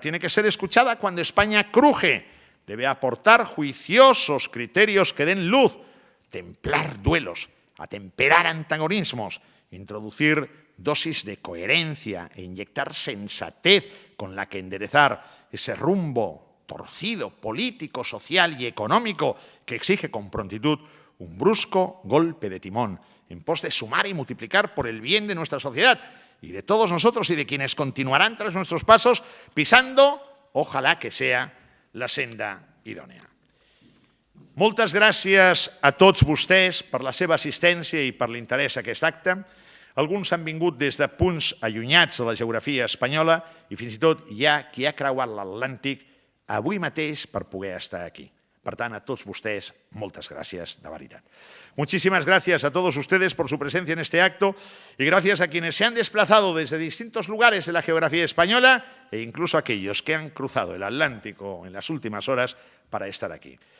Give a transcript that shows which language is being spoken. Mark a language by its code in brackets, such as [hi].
[es] Tiene que ser escuchada cuando España cruje. Debe aportar juiciosos criterios que den luz, templar duelos, atemperar antagonismos, introducir dosis de coherencia e inyectar sensatez con la que enderezar ese rumbo torcido, político, social y económico que exige con prontitud un brusco golpe de timón en pos de sumar y multiplicar por el bien de nuestra sociedad y de todos nosotros y de quienes continuarán tras nuestros pasos pisando, ojalá que sea, la senda idònea. [ca] Moltes gràcies a tots vostès per la seva assistència i per l'interès a aquest acte. Alguns han vingut des de punts allunyats de la geografia espanyola i fins i tot hi ha qui ha creuat l'Atlàntic avui mateix per poder estar aquí. Per tant, [es] a todos ustedes, muchas gracias, de verdad. Muchísimas gracias a todos ustedes por su presencia en este acto y gracias a quienes se han desplazado desde distintos lugares de la geografía española e incluso a aquellos que han cruzado el Atlántico en las últimas horas para estar aquí.